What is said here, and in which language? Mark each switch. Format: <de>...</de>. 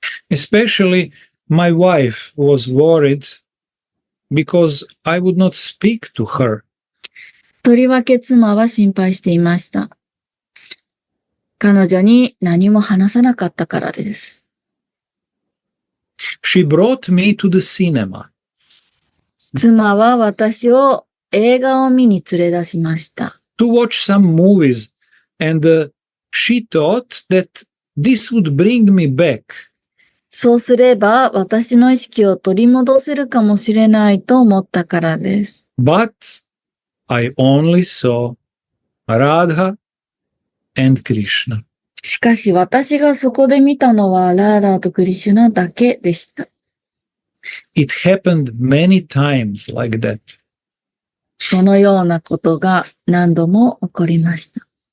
<en>Especially my wife was worried because I would not speak to her.</en> <ja>とりわけ妻は心配していました。彼女に何も話さなかったからです。</ja> <en>She brought me to the cinema.</en> <ja>妻は私を映画を見に連れ出しました。</ja> <en>To watch some movies, and she thought that this would bring me back.</en> <ja>そうすれば私の意識を取り戻せるかもしれないと思ったからです。</ja> <en>But I only saw Radha and Krishna.</en> <ja>しかし私がそこで見たのはラーダーとクリシュナだけでした。</ja> <en>It happened many times like that.</en> <ja>そのようなことが何度も起こりました。</ja>